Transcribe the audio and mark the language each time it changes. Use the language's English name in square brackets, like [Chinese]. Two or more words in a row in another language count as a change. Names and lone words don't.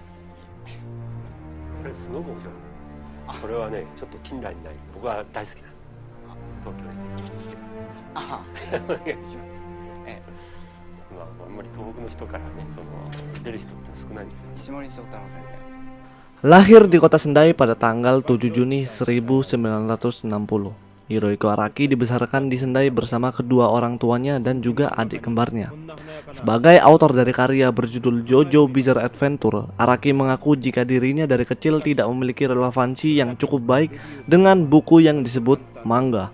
[Japanese] これすごく面白い。これはね、ちょっと近代にない。僕は大好きな東京です。あお願いします。えまあ、あんまり東北の人からね、出る人って少ないんですよ。石森章太郎先生 [Indonesian] Lahir di kota Sendai pada tanggal 7 Juni 1960, Hirohiko Araki dibesarkan di Sendai bersama kedua orang tuanya dan juga adik kembarnya. Sebagai autor dari karya berjudul JoJo Bizarre Adventure, Araki mengaku jika dirinya dari kecil tidak memiliki relevansi yang cukup baik dengan buku yang disebut manga.